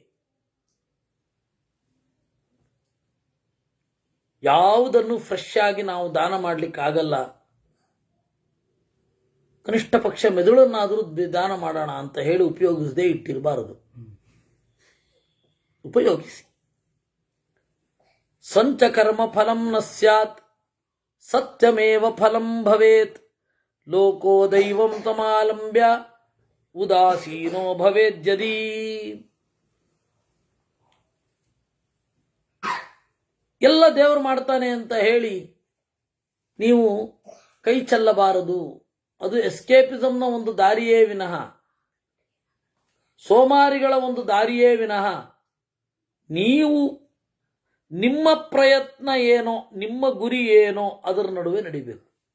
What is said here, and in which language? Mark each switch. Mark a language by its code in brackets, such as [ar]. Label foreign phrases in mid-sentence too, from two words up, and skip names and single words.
[kn] ಯಾವುದನ್ನು ಫ್ರೆಶ್ ಆಗಿ ನಾವು ದಾನ ಮಾಡಲಿಕ್ಕಾಗಲ್ಲ. ಕನಿಷ್ಠ ಪಕ್ಷ ಮೆದುಳನ್ನಾದರೂ ದಾನ ಮಾಡೋಣ ಅಂತ ಹೇಳಿ ಉಪಯೋಗಿಸದೇ ಇಟ್ಟಿರಬಾರದು. [sa] ಉಪಯೋಗಿಸಿ. ಸಂಚ ಕರ್ಮ ಫಲಂ ನ ಸ್ಯಾತ್ ಸತ್ಯಮೇವ ಫಲಂ ಭವೇತ್ ಲೋಕೋ ದೈವಂ ತಮಾಲಂಬ್ಯ ಉದಾಸೀನೋ ಭವೇದ್ಯದಿ. [kn] ಎಲ್ಲ ದೇವರು ಮಾಡ್ತಾನೆ ಅಂತ ಹೇಳಿ ನೀವು ಕೈ ಚೆಲ್ಲಬಾರದು. ಅದು ಎಸ್ಕೇಪಿಸಂನ ಒಂದು ದಾರಿಯೇ ವಿನಃ, ಸೋಮಾರಿಗಳ ಒಂದು ದಾರಿಯೇ ವಿನಃ, ನೀವು ನಿಮ್ಮ ಪ್ರಯತ್ನ ಏನೋ, ನಿಮ್ಮ ಗುರಿ ಏನೋ ಅದರ ನಡುವೆ ನಡಿಬೇಕು.